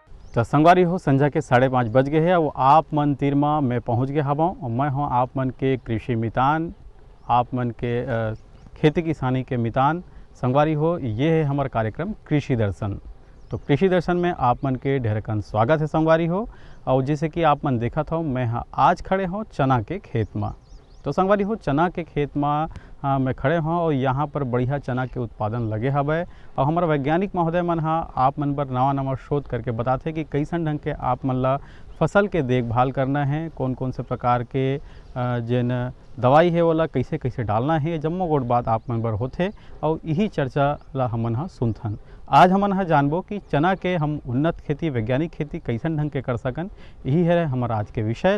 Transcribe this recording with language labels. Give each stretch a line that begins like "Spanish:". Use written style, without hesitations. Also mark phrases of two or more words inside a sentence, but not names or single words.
Chhattisgarhi: तो संगवारी हो संझा के 5:30 बज गए हैं और आप मन तीर में मैं पहुँच गया हवा और मैं हूँ आप मन के कृषि मितान, आप मन के खेती किसानी के मितान। संगवारी हो ये है हमारा कार्यक्रम कृषि दर्शन। तो कृषि दर्शन में आप मन के ढेरकन स्वागत है संगवारी हो। और जैसे कि आप मन देखा था मैं आज खड़े हो चना के खेत में। तो संगवारी हो चना के खेत में मैं खड़े हूँ और यहाँ पर बढ़िया चना के उत्पादन लगे हवे और हमारा वैज्ञानिक महोदय मन आप मन पर नवा शोध करके बताते कि कैसन ढंग के आप मन ला फसल के देखभाल करना है, कौन कौन से प्रकार के जिन दवाई है वाला कैसे कैसे डालना है, जम्मो गोट बात आप मन बर होते और यही चर्चा ला हमन सुनथन। आज हमन जानबो कि चना के हम उन्नत खेती वैज्ञानिक खेती कैसन ढंग के कर सकन, यही है हमारा आज के विषय।